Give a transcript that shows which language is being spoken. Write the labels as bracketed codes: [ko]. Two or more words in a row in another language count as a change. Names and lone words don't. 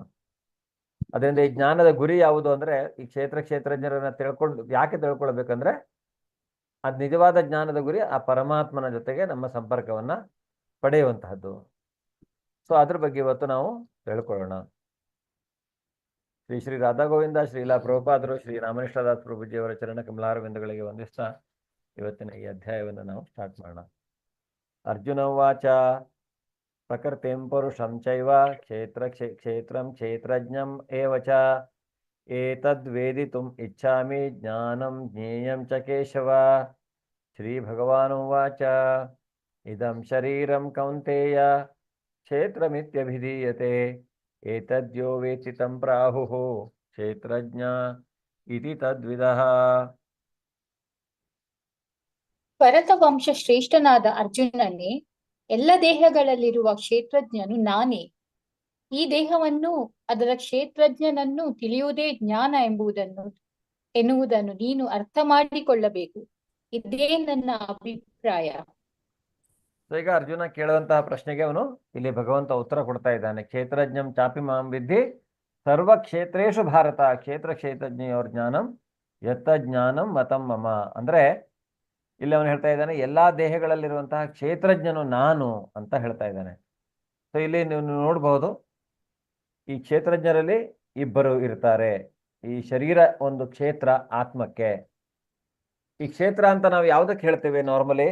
[kn] ಅದರಿಂದ ಈ ಜ್ಞಾನದ ಗುರಿ ಯಾವುದು ಅಂದ್ರೆ ಈ ಕ್ಷೇತ್ರಜ್ಞರನ್ನ ಯಾಕೆ ತಿಳ್ಕೊಳ್ಬೇಕಂದ್ರೆ ಅದ್ ನಿಜವಾದ ಜ್ಞಾನದ ಗುರಿ ಆ ಪರಮಾತ್ಮನ ಜೊತೆಗೆ ನಮ್ಮ ಸಂಪರ್ಕವನ್ನ ಪಡೆಯುವಂತಹದ್ದು. ಸೊ ಅದ್ರ ಬಗ್ಗೆ ಇವತ್ತು ನಾವು ತಿಳ್ಕೊಳ್ಳೋಣ. ಶ್ರೀ ರಾಧಾ ಗೋವಿಂದ, ಶ್ರೀಲಾ ಪ್ರಭುಪಾದರು, ಶ್ರೀ ರಾಮಕೃಷ್ಣದಾಸ್ ಪ್ರಭುಜಿಯವರ ಚರಣ ಕಮಲಾರವಿಂದಗಳಿಗೆ ವಂದಿಸ್ತಾ ಇವತ್ತಿನ ಈ ಅಧ್ಯಾಯವನ್ನು ನಾವು ಸ್ಟಾರ್ಟ್ ಮಾಡೋಣ. [sa] अर्जुन उवाच प्रकृतिं पुरुषं चैव क्षेत्रं क्षेत्रज्ञं एव च एतद्वेदितुं इच्छामि ज्ञानं ज्ञेयं च केशव. श्री भगवानुवाच इदं शरीरं कौंतेय क्षेत्रमित्यभिधीयते एतद्यो वेत्ति तं प्राहुः क्षेत्रज्ञ इति तद्विदः. [kn] ಭರತವಂಶ ಶ್ರೇಷ್ಠನಾದ ಅರ್ಜುನನೇ, ಎಲ್ಲ ದೇಹಗಳಲ್ಲಿರುವ ಕ್ಷೇತ್ರಜ್ಞನು ನಾನೇ. ಈ ದೇಹವನ್ನು, ಅದರ ಕ್ಷೇತ್ರಜ್ಞನನ್ನು ತಿಳಿಯುವುದೇ ಜ್ಞಾನ ಎನ್ನುವುದನ್ನು ನೀನು ಅರ್ಥ ಮಾಡಿಕೊಳ್ಳಬೇಕು. ಇದೇ ನನ್ನ ಅಭಿಪ್ರಾಯ. ಈಗ ಅರ್ಜುನ ಕೇಳುವಂತಹ ಪ್ರಶ್ನೆಗೆ ಅವನು ಇಲ್ಲಿ ಭಗವಂತ ಉತ್ತರ ಕೊಡ್ತಾ ಇದ್ದಾನೆ. [sa] क्षेत्रज्ञं चापि मां विद्धि सर्व क्षेत्रेशु भारत क्षेत्रज्ञयोर् ज्ञानं यत्त ज्ञानं मतं मम. [kn] ಅಂದ್ರೆ ಇಲ್ಲಿ ಅವನು ಹೇಳ್ತಾ ಇದ್ದಾನೆ, ಎಲ್ಲಾ ದೇಹಗಳಲ್ಲಿರುವಂತಹ ಕ್ಷೇತ್ರಜ್ಞನು ನಾನು ಅಂತ ಹೇಳ್ತಾ ಇದ್ದಾನೆ. ಸೊ ಇಲ್ಲಿ ನೀವು ನೋಡ್ಬಹುದು ಈ ಕ್ಷೇತ್ರಜ್ಞರಲ್ಲಿ ಇಬ್ಬರು ಇರ್ತಾರೆ. ಈ ಶರೀರ ಒಂದು ಕ್ಷೇತ್ರ ಆತ್ಮಕ್ಕೆ. ಈ ಕ್ಷೇತ್ರ ಅಂತ ನಾವು ಯಾವುದಕ್ಕೆ ಹೇಳ್ತೇವೆ ನಾರ್ಮಲಿ?